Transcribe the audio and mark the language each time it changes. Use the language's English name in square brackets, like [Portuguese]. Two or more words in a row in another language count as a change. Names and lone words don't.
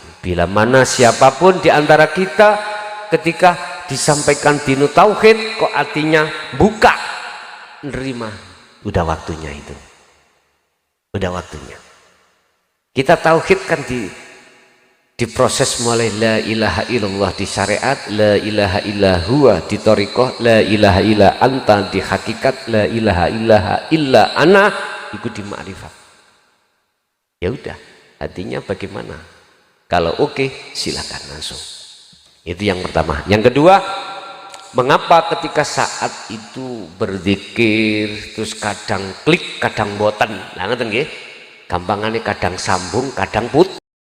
[Indonesian] Bila mana siapapun di antara kita ketika disampaikan [Arabic] دين التوحيد [Indonesian] kok artinya buka, nerima, udah waktunya itu. Udah waktunya. Kita tauhid kan diproses mulai [Arabic] لا إله إلا الله [Indonesian] di syariat, [Arabic] لا إله إلا هو [Indonesian] di thariqah, [Arabic] لا إله إلا أنت [Indonesian] di hakikat, [Arabic] لا إله إلا أنا [Indonesian] itu di ma'rifat. Ya udah, artinya bagaimana? Kalau oke, silakan langsung. Itu yang pertama. Yang kedua, mengapa ketika saat itu berzikir terus kadang klik kadang [Javanese] boten, nah ngeten nggih, gampangane [Indonesian] kadang sambung kadang